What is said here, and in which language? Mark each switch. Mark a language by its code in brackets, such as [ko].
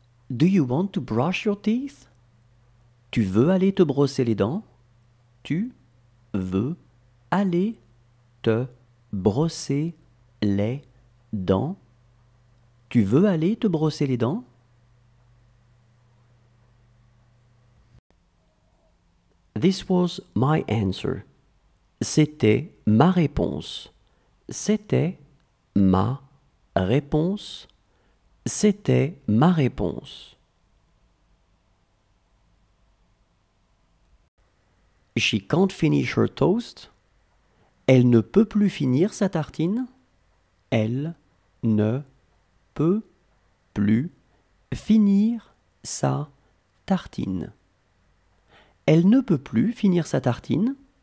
[en] Do you want to brush your teeth? [fr] Tu veux aller te brosser les dents? Tu veux aller te brosser les dents? Tu veux aller te brosser les dents? [en] This was my answer. [fr] C'était ma réponse. C'était ma réponse. C'était ma réponse. [en] She can't finish her toast. [fr] Elle ne peut plus finir sa tartine. Elle ne peut plus finir sa tartine. Elle ne peut plus finir sa tartine.